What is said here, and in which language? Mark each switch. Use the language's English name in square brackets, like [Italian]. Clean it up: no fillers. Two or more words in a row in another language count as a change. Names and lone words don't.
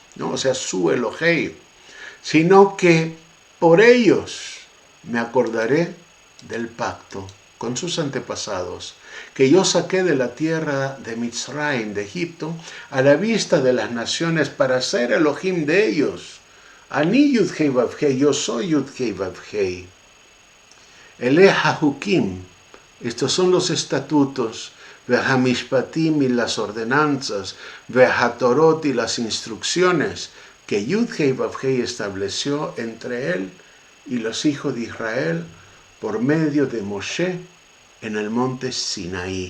[Spanish] O sea, su Elohei, sino que por ellos me acordaré del pacto con sus antepasados, que yo saqué de la tierra de Mitzrayim, de Egipto, a la vista de las naciones para ser Elohim de ellos. Ani Yud-Hei Vav-Hei, yo soy Yud-Hei Vav-Hei. [Hebrew] אלה החקים, [Spanish] estos son los estatutos, Vehamishpatim y las ordenanzas, Vehatorot y las instrucciones que Yud-Hei Vav-Hei estableció entre él y los hijos de Israel por medio de Moshe en el monte Sinaí.